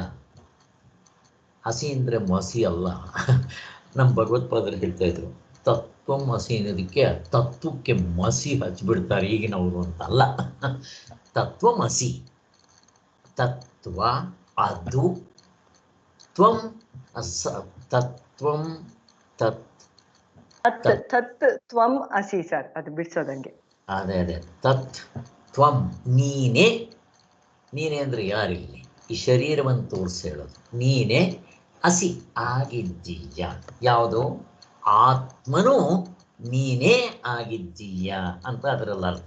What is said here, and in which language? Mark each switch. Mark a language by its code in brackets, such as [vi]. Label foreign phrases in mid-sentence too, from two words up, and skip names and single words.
[kn] ಹಸಿ ಅಂದ್ರೆ ಮಸಿ ಅಲ್ಲ. ನಮ್ಮ ಭಗವತ್ಪಾದರು ಹೇಳ್ತಾ ಇದ್ರು [sa] ತತ್ವಂ ಹಸಿ [kn] ಅನ್ನೋದಕ್ಕೆ ತತ್ವಕ್ಕೆ ಮಸಿ ಹಚ್ಬಿಡ್ತಾರೆ ಈಗಿನವರು ಅಂತ ಅಲ್ಲ. ತತ್ವಮಸಿ, ತತ್ವ ಅದು, [sa] ತ್ವಂ ತತ್ವಂ ತ್ವಂ ಅಸಿ [kn] ಸರ್, ಅದು ಬಿಡಿಸೋದಂಗೆ. ಅದೇ [sa] ತತ್ ತ್ವಂ [kn] ನೀನೇ. ನೀನೇ ಅಂದ್ರೆ ಯಾರಿಲ್ಲಿ? ಈ ಶರೀರವನ್ನು ತೋರಿಸಿ ಹೇಳೋದು. ನೀನೇ ಹಸಿ ಆಗಿದ್ದೀಯ. ಯಾವುದು? ಆತ್ಮನು ನೀನೇ ಆಗಿದ್ದೀಯ ಅಂತ ಅದರಲ್ಲಿ ಅರ್ಥ.